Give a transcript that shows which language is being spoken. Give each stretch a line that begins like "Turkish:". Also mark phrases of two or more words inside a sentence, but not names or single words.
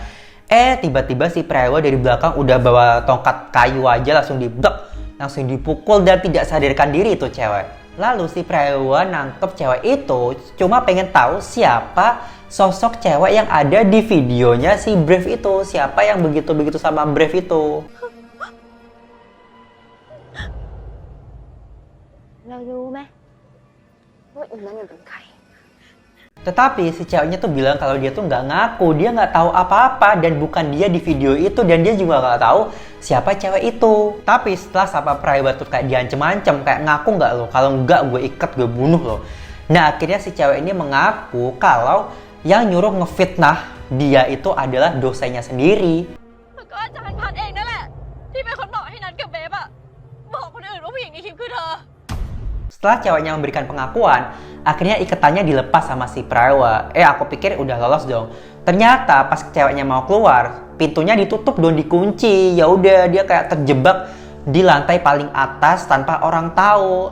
Indonesian: Tiba-tiba si Prewa dari belakang udah bawa tongkat kayu aja langsung langsung dipukul dan tidak sadarkan diri itu cewek. Lalu si Prewa nangkep cewek itu cuma pengen tahu siapa sosok cewek yang ada di videonya si Brave itu. Siapa yang begitu-begitu sama Brave itu.
Thai: เรารู้ไหมว่าอีนั้นเป็นใคร
Indonesian: Tetapi si ceweknya tuh bilang kalau dia tuh nggak ngaku, dia nggak tahu apa-apa dan bukan dia di video itu dan dia juga nggak tahu siapa cewek itu. Tapi setelah sama private tuh kayak diancem-ancem, kayak ngaku nggak lo, kalau nggak gue ikat, gue bunuh lo. Nah akhirnya si cewek ini mengaku kalau yang nyuruh ngefitnah dia itu adalah dosennya sendiri.
Thai: ก็อาจารย์พัดเองนั่นแหละที่เป็นคนบอกให้นัดกับเบฟอะบอกคนอื่นว่าผู้หญิงในคลิปคือเธอ
Indonesian: Setelah ceweknya memberikan pengakuan, akhirnya ikatannya dilepas sama si Prawa. Aku pikir udah lolos dong. Ternyata pas ceweknya mau keluar, pintunya ditutup dong, dikunci. Ya udah, dia kayak terjebak di lantai paling atas tanpa orang tahu.